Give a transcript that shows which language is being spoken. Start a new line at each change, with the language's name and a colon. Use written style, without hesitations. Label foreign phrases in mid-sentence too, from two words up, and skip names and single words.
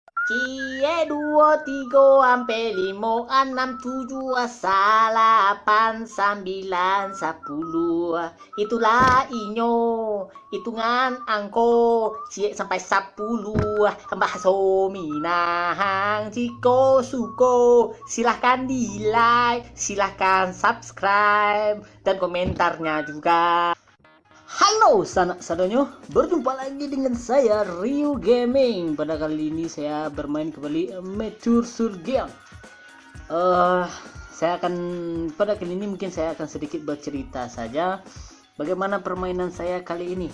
Minangkabau: Cie, dua, tiga, ampe, lima, enam, tujuh, delapan, sembilan, sepuluh. Itulah inyo. Hitungan angko. Cie sampai 10. Mbah Sominahang. Jiko suko. Silahkan di like.
Indonesian: Silahkan subscribe. Dan komentarnya juga. Halo
Minangkabau: sanak sadonyo,
Indonesian: berjumpa lagi dengan saya Rio Gaming. Pada kali ini saya bermain kembali Mature Surgeon. Pada kali ini mungkin saya akan sedikit bercerita saja bagaimana permainan saya kali ini.